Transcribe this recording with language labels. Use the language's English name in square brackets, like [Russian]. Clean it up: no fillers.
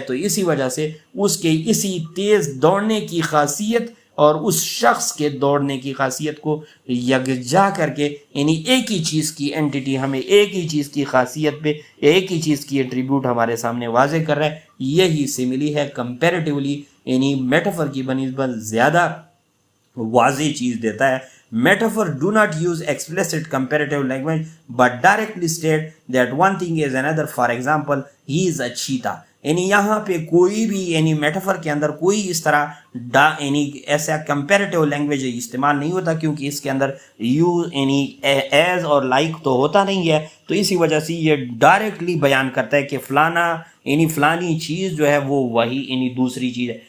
[Urdu] تو اسی وجہ سے اس کے اسی تیز دوڑنے کی خاصیت اور اس شخص کے دوڑنے کی خاصیت کو یکجا کر کے یعنی ایک ہی چیز کی اینٹیٹی ہمیں ایک ہی چیز کی خاصیت پہ ایک ہی چیز کی ایٹریبیوٹ ہمارے سامنے واضح کر رہا ہے. یہی سیملی ہے. کمپیریٹیولی یعنی میٹافر کی بنسبت زیادہ واضح چیز دیتا ہے. [English] Metaphor do not use explicit comparative language but directly state that one thing is another. For example, he is a cheetah. [Urdu] یعنی یہاں پہ کوئی بھی یعنی میٹافر کے اندر کوئی اس طرح یعنی ایسا کمپیریٹیو لینگویج استعمال نہیں ہوتا، کیونکہ اس کے اندر یو یعنی ایز اور لائک تو ہوتا نہیں ہے. تو اسی وجہ سے یہ ڈائریکٹلی بیان کرتا ہے کہ فلانا یعنی فلانی چیز جو ہے وہ وہی یعنی دوسری چیز ہے.